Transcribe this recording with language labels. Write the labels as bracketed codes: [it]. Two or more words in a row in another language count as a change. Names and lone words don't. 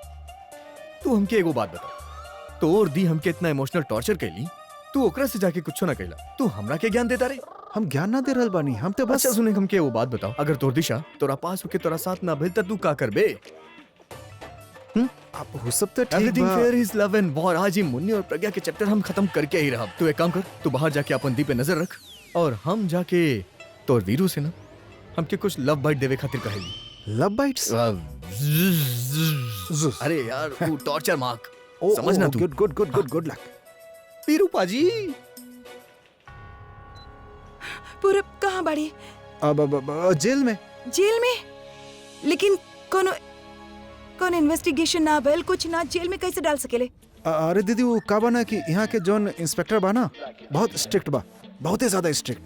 [bho] तू हमके एगो बात बता, तोर दी हमके इतना [en] emotional torture [bho] कैली, तू ओकरा से जाके कुछ ना कहला, तू हमरा के ज्ञान देता रे? हम ज्ञान ना दे रहल बानी, हम तो बस अच्छा सुने हमके वो बात बताओ, अगर तोर दिशा तोरा पास होके तोरा साथ ना भेल त तू का करबे? आप हो सब तो ठीक एवरीथिंग बा। [en] fair is love and war. [bho] आज ही मुन्नी और प्रज्ञा के चैप्टर हम खत्म करके ही रहब। तू एक काम कर, तू बाहर जाके अपन दी पे नजर रख और हम जाके तोर वीरू से ना हमके कुछ [en] love bite [bho] देवे खातिर कहेली। [en] love bites? [bho] अरे यार वो [en] torture mark [bho] ओ, समझना ओ, तू। [en] good good good good good luck. [bho] वीरू पाजी पूरब कहाँ बाड़ी? अब जेल में। जेल में? लेकिन कोनो इन्वेस्टिगेशन ना भइल, कुछ ना, जेल में कैसे डाल सकेले? अरे दीदी वो का बना कि यहाँ के जोन इंस्पेक्टर बा ना बहुत स्ट्रिक्ट बा, बहुत ही ज्यादा स्ट्रिक्ट।